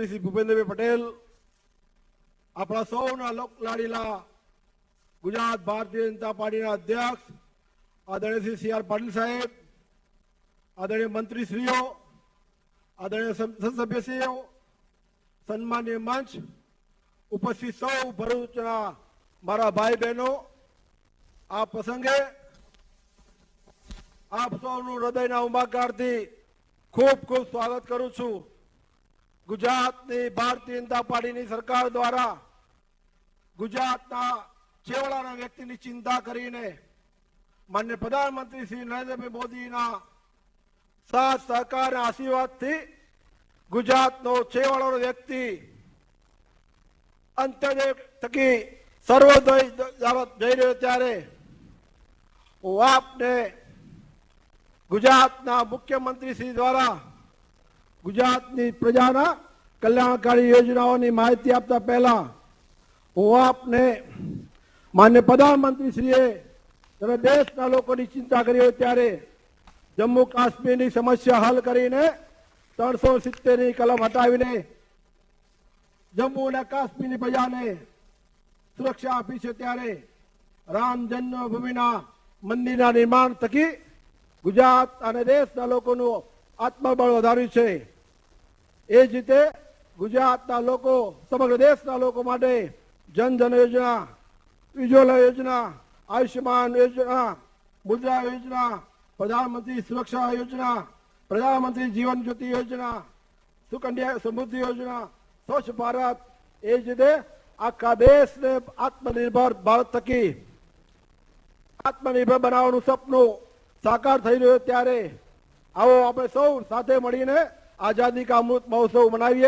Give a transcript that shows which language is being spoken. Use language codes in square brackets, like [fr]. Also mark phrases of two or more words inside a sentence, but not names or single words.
[gu] શ્રી ભૂપેન્દ્ર ભાઈ પટેલ, આપણા સૌના લોકલાડીલા ગુજરાત ભારતીય જનતા પાર્ટી અધ્યક્ષ આદરણીય શ્રી સી આર પાટિલ સાહેબ, આદરણીય મંત્રીશ્રીઓ, આદરણીય સંસદ સભ્યશ્રીઓ, સન્માન્ય મંચ, ઉપસ્થિત સૌ ભરૂચના મારા ભાઈ બહેનો, આ પ્રસંગે આપ સૌનું હૃદયના ઉમળકાથી ખૂબ ખૂબ સ્વાગત કરું છું। ગુજરાતની ભારતીય જનતા પાર્ટીની સરકાર દ્વારા ગુજરાતના છેવાડાના વ્યક્તિની ચિંતા કરીને માનનીય પ્રધાનમંત્રી શ્રી નરેન્દ્રભાઈ મોદીના સાથ સહકાર અને આશીર્વાદથી ગુજરાતનો છેવાડાનો વ્યક્તિ અંત્યોદય થકી સર્વોદય જઈ રહ્યો ત્યારે હું આપને ગુજરાતના મુખ્યમંત્રી શ્રી દ્વારા ગુજરાતની પ્રજાના કલ્યાણકારી યોજનાઓની માહિતી આપતા પહેલા હું આપને માન્ય પ્રધાનમંત્રી શ્રીએ જબ દેશના લોકોની ચિંતા કરી હો ત્યારે જમ્મુ કાશ્મીર કી સમસ્યા હલ કરીને 370 ની કલમ હટાવીને જમ્મુ ને કાશ્મીર કી પ્રજા ને સુરક્ષા આપી છે ત્યારે રામ જન્મભૂમિના મંદિરના નિર્માણ થકી ગુજરાત અને દેશના લોકોનું આત્મબળ વધાર્યું છે। એ જ રીતે ગુજરાતના લોકો સમગ્ર દેશના લોકો માટે જન જન યોજના, ઉજ્જ્વલા યોજના, આયુષ્માન યોજના, મુદ્રા યોજના, પ્રધાનમંત્રી સુરક્ષા યોજના, પ્રધાનમંત્રી જીવન જ્યોતિ યોજના, સુકન્યા સમૃદ્ધિ યોજના, સ્વચ્છ ભારત, એ રીતે આખા દેશ ને આત્મનિર્ભર ભારત થકી આત્મનિર્ભર બનાવવાનું સપનું સાકાર થઈ રહ્યું ત્યારે આવો આપણે સૌ સાથે મળીને આઝાદી કા અમૃત મહોત્સવ મનાવીએ।